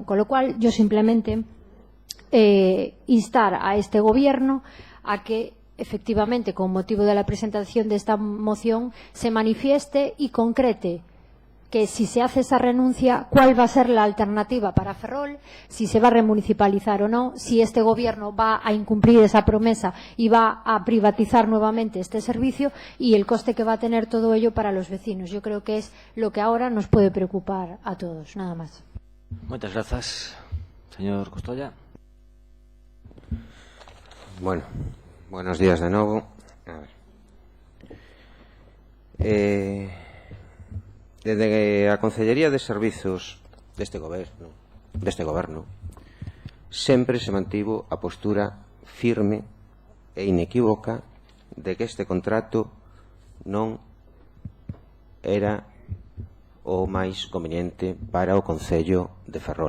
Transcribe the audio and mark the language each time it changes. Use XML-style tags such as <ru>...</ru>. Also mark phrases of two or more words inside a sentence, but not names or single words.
<es>Con lo cual, yo simplemente instar a este gobierno a que efectivamente, con motivo de la presentación de esta moción, se manifieste y concrete que si se hace esa renuncia, cuál va a ser la alternativa para Ferrol, si se va a remunicipalizar o no, si este gobierno va a incumplir esa promesa y va a privatizar nuevamente este servicio, y el coste que va a tener todo ello para los vecinos. Yo creo que es lo que ahora nos puede preocupar a todos. Nada más. Muchas gracias. Señor Costolla.</es> <gl>Bueno, buenos días de novo. A ver. Desde a Consellería de Servizos deste goberno sempre se mantivo a postura firme e inequívoca de que este contrato non era o máis conveniente para o Concello de Ferrol.</gl>